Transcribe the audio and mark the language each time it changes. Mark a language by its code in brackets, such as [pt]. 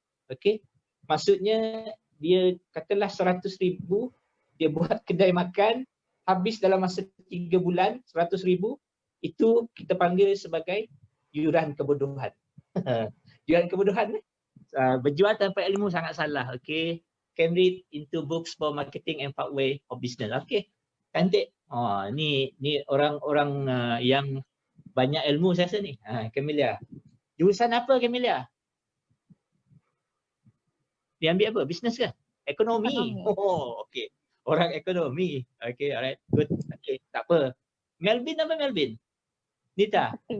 [ms] Okay, maksudnya dia katalah 100,000, dia buat kedai makan, habis dalam masa 3 bulan 100,000, itu kita panggil sebagai yuran kebodohan. Yuran kebodohan berjual tanpa ilmu sangat salah. [en] Okay, can read into books for marketing and pathway of business. [ms] Okay, cantik. Ni orang-orang yang banyak ilmu saya rasa ni. Camelia. Jurusan apa Camelia? Dia ambil apa? Business ke? Ekonomi. Okay. Orang ekonomi. [en] Okay, alright. Good. [ms] Okay, tak apa. Melvin apa Melvin? Nita?